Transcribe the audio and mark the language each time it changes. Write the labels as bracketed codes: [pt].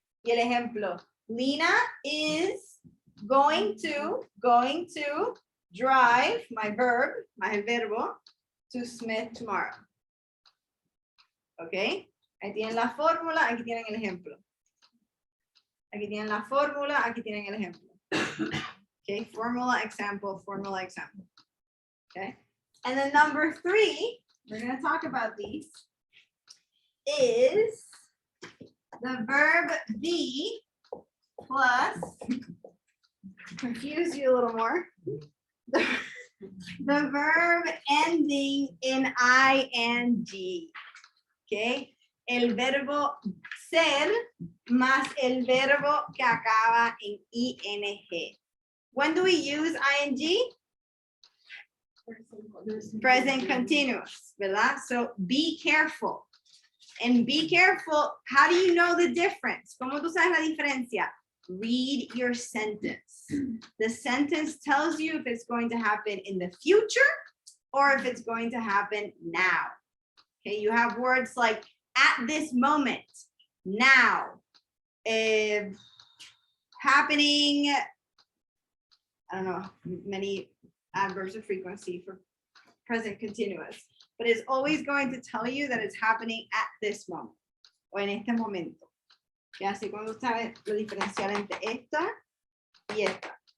[es] Y el ejemplo, [en] Lina is going to drive, my verb, my [es] verbo, [en] to Smith tomorrow. [es] Ok, ahí tienen la fórmula, aquí tienen el ejemplo. Aquí tienen la fórmula, aquí tienen el ejemplo. [en] Okay, formula, example, okay. And then number 3, we're going to talk about these, is the verb be plus, confuse you a little more, the verb ending in ing. [es] Okay, el verbo ser más el verbo que acaba en ing. [en] When do we use ing? Present continuous, [es] ¿verdad? [en] So be careful. And be careful, how do you know the difference? [es] ¿Cómo tú sabes la diferencia? [en] Read your sentence. The sentence tells you if it's going to happen in the future or if it's going to happen now. Okay, you have words like at this moment, now, happening, I don't know, many adverbs of frequency for present continuous, but it's always going to tell you that it's happening at this moment [es] o en este momento. Y así cuando sabes lo diferencial entre esta y esta.